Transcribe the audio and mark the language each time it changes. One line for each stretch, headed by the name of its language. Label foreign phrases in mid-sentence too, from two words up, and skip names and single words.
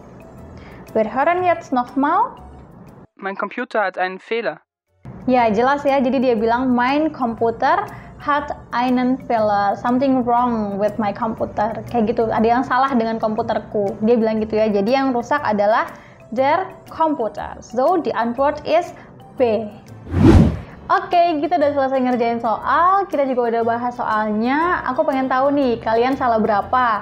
German: Wir hören jetzt nochmal. Mein Computer hat einen Fehler.
Indonesian: Ya, jelas ya. Jadi dia bilang,
German: mein Computer hat einen Fehler.
English: Something wrong with my computer.
Indonesian: Kayak gitu, ada yang salah dengan komputerku. Dia bilang gitu ya. Jadi yang rusak adalah der Computer.
English: So, the Antwort is B.
Indonesian: Oke, kita udah selesai ngerjain soal. Kita juga udah bahas soalnya. Aku pengen tahu nih, kalian salah berapa?